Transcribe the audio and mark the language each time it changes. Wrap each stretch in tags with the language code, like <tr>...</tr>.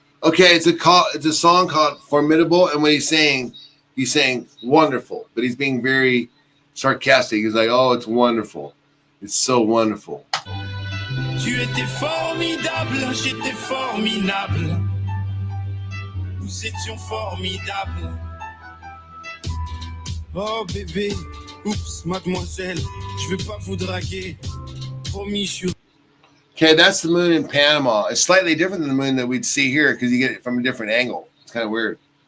<en>Okay, it's a song called Formidable, and when he's saying wonderful, but he's being very sarcastic. He's like, oh, it's wonderful. It's so wonderful.</en> <fr>Tu étais formidable, j'étais formidable. Nous étions formidables. Oh bébé, oups, mademoiselle, je vais pas vous draguer. Promis, je suis.</fr> <en>Okay, that's the moon in Panama. It's slightly different than the moon that we'd see here because you get it from a different angle. It's kind of weird.</en>